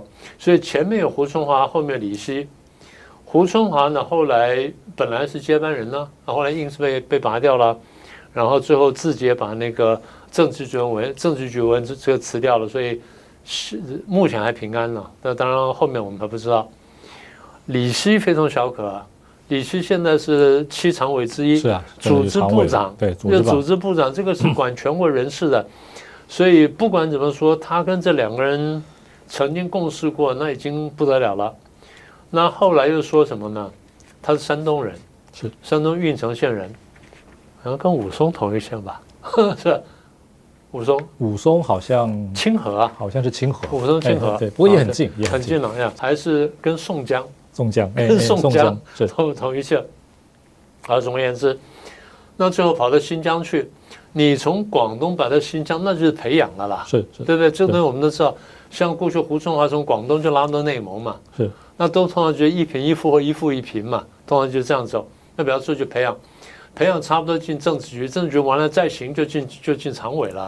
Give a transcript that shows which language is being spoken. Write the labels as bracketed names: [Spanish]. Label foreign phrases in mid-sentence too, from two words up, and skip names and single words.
[Chinese] 所以前面有胡春華，後面李希。胡春華呢，後來本來是接班人呢，後來硬是被拔掉了，然後最後自己也把那個政治局委員這個辭掉了，所以目前還平安了。那當然後面我們還不知道。李希非同小可啊。李希現在是7常委之一，是啊，組織部長，對，組織部長，這個是管全國人事的，所以不管怎麼說，他跟這2個人曾經共事過，那已經不得了了。那後來又說什麼呢？他是山東人，是山東運城縣人，好像跟武松同一縣吧？是武松好像清河啊，好像是清河，武松清河，对，不過也很近，很近了呀，還是跟宋江。宋江是同一县。而总而言之，那最後跑到新疆去，你從廣東跑到新疆，那就是培養了啦，是，對不對？這個東西我們都知道。像過去胡春華從廣東就拉到內蒙嘛，是，那都通常就一貧一富或一富一貧嘛，通常就這樣走。那比方說就培養差不多進政治局，政治局完了再行就進常委了。